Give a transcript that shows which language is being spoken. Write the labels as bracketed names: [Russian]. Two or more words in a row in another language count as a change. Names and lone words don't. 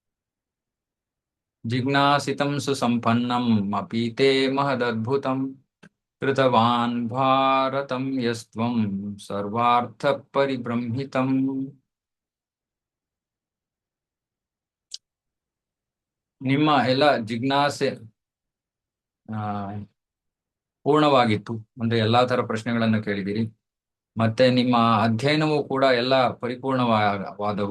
[Sanskrit] ಜಿಜ್ಞಾಸಿತಂ ಸುಸಂಪನ್ನಂ ಅಪೀತೆ ಮಹದದ್ಭುತಂ कृतवान् भारतं यस्त्वं सर्वार्थ परिब्रह्मितम्. [Kannada] ನಿಮ್ಮ ಎಲ್ಲ ಜಿಜ್ಞಾಸೆ ಆ, ಪೂರ್ಣವಾಗಿತ್ತು ಅಂದ್ರೆ ಎಲ್ಲಾ ತರ ಪ್ರಶ್ನೆಗಳನ್ನು ಕೇಳಿದಿರಿ. ಮತ್ತೆ ನಿಮ್ಮ ಅಧ್ಯಯನವೂ ಕೂಡ ಎಲ್ಲ ಪರಿಪೂರ್ಣವಾದವು.